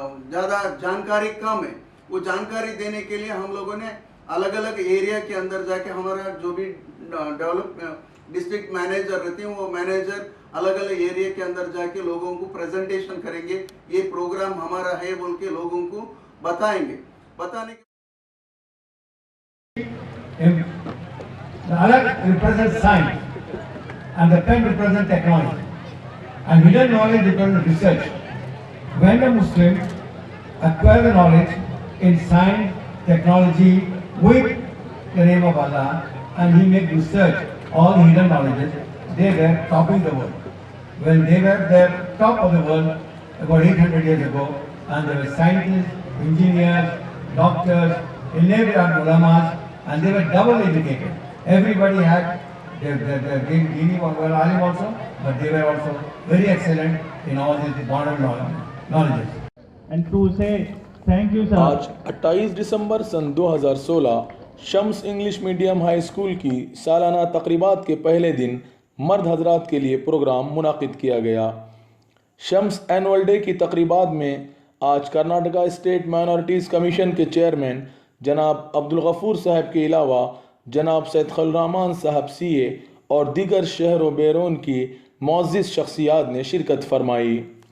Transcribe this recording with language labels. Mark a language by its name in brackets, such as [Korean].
[Urdu] زیادہ جانکاری کم ہے، وہ جانکاری دینے کے لیے ہم لوگوں نے الگ الگ ایریا کے اندر جا کے ہمارا جو بھی ڈسٹرکٹ مینیجر رہتے ہیں وہ مینیجر الگ الگ ایریا کے اندر جا کے لوگوں کو پریزنٹیشن کریں گے، یہ پروگرام ہمارا ہے بول کے لوگوں کو بتائیں گے۔ بتانے کے [English] the alert represents science and the pen represents technology and hidden knowledge represents research. When a Muslim acquires the knowledge in science, technology with the name of Allah and he makes research, all hidden knowledges, they were topping the world. When they were the top of the world about 800 years ago, and there were scientists, engineers, doctors, elaborate ulamas, and they were double educated. Everybody had their dini were alim also, but they were also very excellent in all these modern knowledges. And to say thank you sir. [Urdu] آج 28 دسمبر سن 2016 شمس English medium high school کی سالانہ تقریبات کے پہلے دن مرد حضرات کے لیے پروگرام منعقد کیا گیا۔ شمس اینول ڈے کی تقریبات میں آج کرناٹکا اسٹیٹ مائنورٹیز کمیشن کے چیئرمین جناب عبدالغفور صاحب کے علاوہ جناب سید خلیل الرحمن صاحب CA اور دیگر شہر و بیرون کی معزز شخصیات نے شرکت فرمائی۔